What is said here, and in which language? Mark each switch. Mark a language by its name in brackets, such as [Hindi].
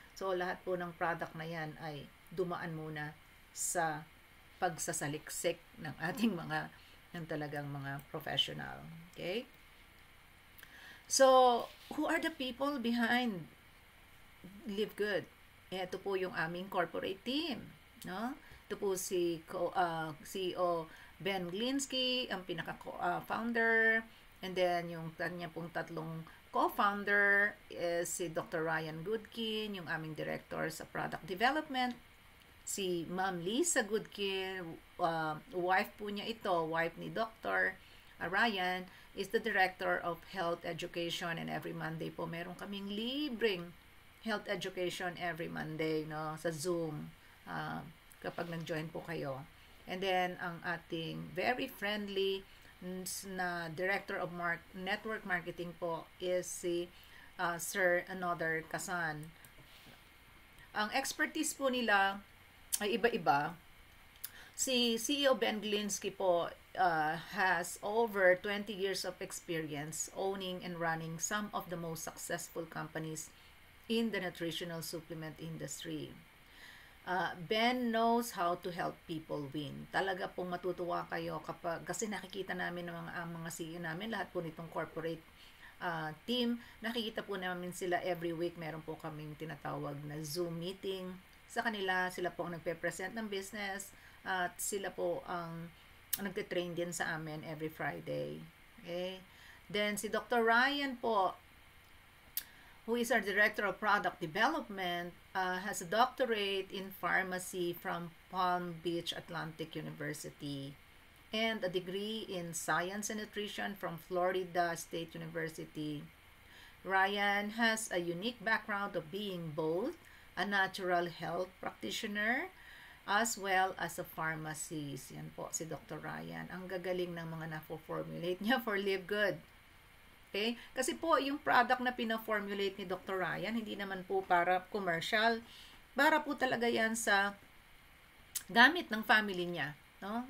[Filipino] So, lahat po ng product na yan ay dumaan muna sa pagsasaliksik ng ating ng talagang mga professional. [English] Okay? So, who are the people behind Live Good? [Filipino] Ito po yung aming corporate team. No? Ito po si CEO Ben Glinsky, ang pinaka-founder. And then, yung kanya pong tatlong co-founder is si Dr. Ryan Goodkin, yung aming director sa product development. Si Ma'am Lisa Goodkin, wife po niya ito, wife ni Dr. [English] Ryan, is the director of health education. [Filipino] And every Monday po, meron kaming libreng health education every Monday, no, sa Zoom, kapag nag-join po kayo. And then, ang ating very friendly na Director of Network Marketing po is si Sir Another Kasan. Ang expertise po nila ay iba-iba. [English] Si CEO Ben Glinsky po has over 20 years of experience owning and running some of the most successful companies in the nutritional supplement industry. Ben knows how to help people win. [Filipino] Talaga pong matutuwa kayo kasi nakikita namin ng mga CEO namin, lahat po nitong corporate team, nakikita po namin sila every week. Meron po kaming tinatawag na Zoom meeting sa kanila. Sila po ang nagpe-present ng business at sila po ang nagte-train din sa amin every Friday. [English] Okay? Then si Dr. Ryan po, who is our Director of Product Development, has a doctorate in pharmacy from Palm Beach Atlantic University and a degree in Science and Nutrition from Florida State University. Ryan has a unique background of being both a natural health practitioner as well as a pharmacist. [Filipino] Yan po si Dr. Ryan. Ang gagaling ng mga na-formulate niya for Live Good. Okay? Kasi po, yung product na pina-formulate ni Dr. Ryan, hindi naman po para commercial. Para po talaga yan sa gamit ng family niya. No?